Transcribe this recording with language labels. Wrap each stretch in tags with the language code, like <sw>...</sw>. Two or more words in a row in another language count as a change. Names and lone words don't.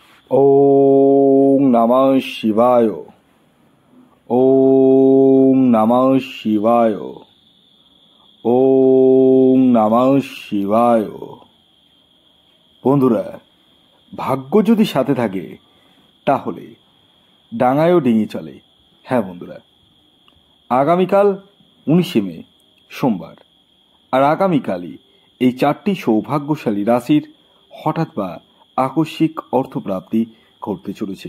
<sa>ওম নমঃ শিবায়। ওম নমঃ শিবায়। ওম নমঃ শিবায়।</sa> <bn>বন্ধুরা, ভাগ্য যদি সাথে থাকে তাহলে ডাঙায়ও ডিঙি চলে। হ্যাঁ বন্ধুরা, আগামীকাল 19শে মে সোমবার, আর আগামীকালই এই 4টি সৌভাগ্যশালী রাশির হঠাৎ বা আকস্মিক অর্থপ্রাপ্তি ঘটতে চলেছে।</bn>